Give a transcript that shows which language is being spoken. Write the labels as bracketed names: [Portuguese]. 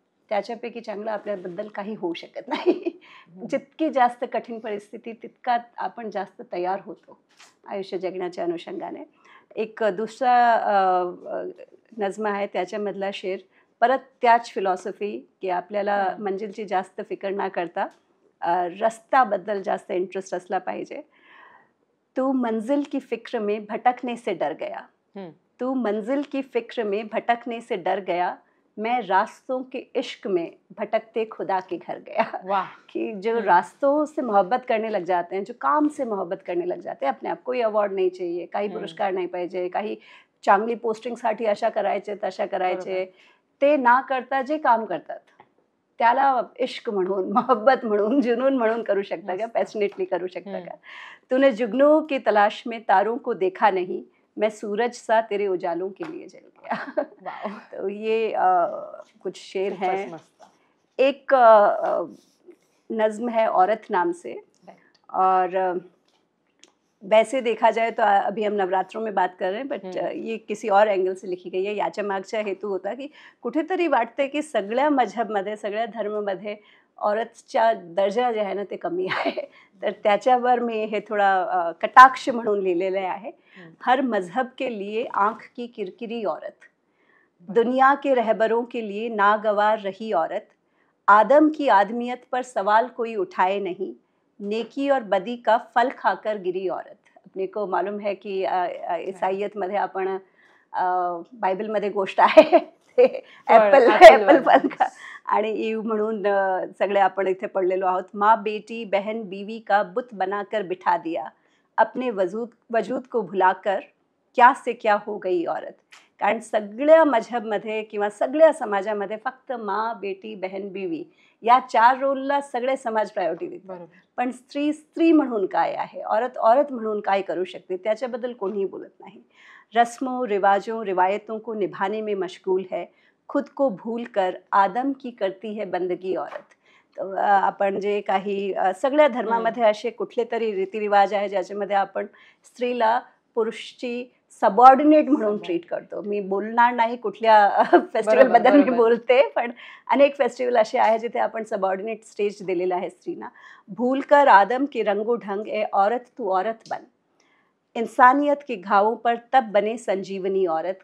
[Marathi] त्याच्यापैकी चांगलं आपल्याबद्दल काही होऊ शकत नाही. जितकी जास्त कठीण परिस्थिती तितका आपण जास्त तयार होतो आयुष्य जगण्याच्या अनुषंगाने. एक दुसरा नज्म आहे त्याच्यामधला शेर परत त्याच फिलॉसॉफी की आपल्याला मंजिलची जास्त फिकर ना करता रस्त्याबद्दल जास्त इंटरेस्ट असला पाहिजे. [Hindi] तू मंजिल की फिक्र में भटकने से डर गया, तू मंजिल की फिक्र में भटकने से डर गया, मैं रास्तों के इश्क में भटकते खुदा के घर गया. वाह. कि जो रास्तों से मोहब्बत करने लग जाते हैं, जो काम से मोहब्बत करने लग जाते हैं, अपने आप कोई अवॉर्ड नहीं चाहिए, [Marathi] काही पुरस्कार नाही पाहिजे, काही चांगली पोस्टिंगसाठी अशा करायचे तशा करायचे, ते ना करता जे काम करतात त्याला इश्क म्हणून, मोहब्बत म्हणून, जुनून म्हणून करू शकता का, पॅशनेटली करू शकता का. [Hindi] तूने जुगनू की तलाश में तारों को देखा नहीं, मैं सूरज सा तेरे उजालों के लिए जल गया. तो ये कुछ शेर हैं. एक नज्म है औरत नाम से, और वैसे देखा जाए तो अभी हम नवरात्रों में बात कर रहे हैं, बट ये किसी और अँगल से लिखी गई आहे. [Marathi] याच्या मागचा हेतू होता की कुठेतरी वाटते की सगळ्या मजहबमध्ये, सगळ्या धर्मामध्ये औरतचा दर्जा जे आहे ना ते कमी आहे. तर त्याच्यावर मी हे थोडा कटाक्ष म्हणून लिहिलेले आहे. [Hindi] हर मजहब के लिए आँख की किरकिरी औरत, दुनिया के रहबरों के लिए नागवार रही औरत, आदम की आदमियत पर सवाल कोई उठाए नहीं, नेकी और बदी का फल खाकर गिरी औरत. [Marathi] अपने को मालूम है की ईसाईयतमध्ये आपण बायबलमध्ये गोष्ट आहे ते ॲपल फल का, आणि ईव म्हणून सगळे आपण इथे पडलेलो आहोत. [Hindi] माँ बेटी बहन बीवी का बुत बनाकर बिठा दिया, अपने वजूद को भुलाकर क्या से क्या हो गई औरत. [Marathi] कारण सगळ्या मजहबमध्ये किंवा सगळ्या समाजामध्ये फक्त माँ बेटी बहन बीवी या 4 रोलला सगळे समाज प्रायोरिटी देतात. पण स्त्री म्हणून काय आहे, औरत म्हणून काय करू शकते त्याच्याबद्दल कोणीही बोलत नाही. [Hindi] रस्मों रिवाजों रिवायतों को निभाने में मशगूल है, खुद को भूल कर आदम की करती है बंदगी औरत. [Marathi] आपण जे काही सगळ्या धर्मामध्ये असे कुठले तरी रीतिरिवाज आहे ज्याच्यामध्ये आपण स्त्रीला पुरुषची सबऑर्डिनेट म्हणून ट्रीट करतो. मी बोलणार नाही कुठल्या फेस्टिवलबद्दल मी बोलते, पण अनेक फेस्टिवल असे आहे जिथे आपण सबऑर्डिनेट स्टेज दिलेला आहे स्त्रीना. [Hindi] भूल कर आदम के रंगो ढंग ए औरत तू औरत बन, इंसानियत के घावों पर तब बने संजीवनी औरत.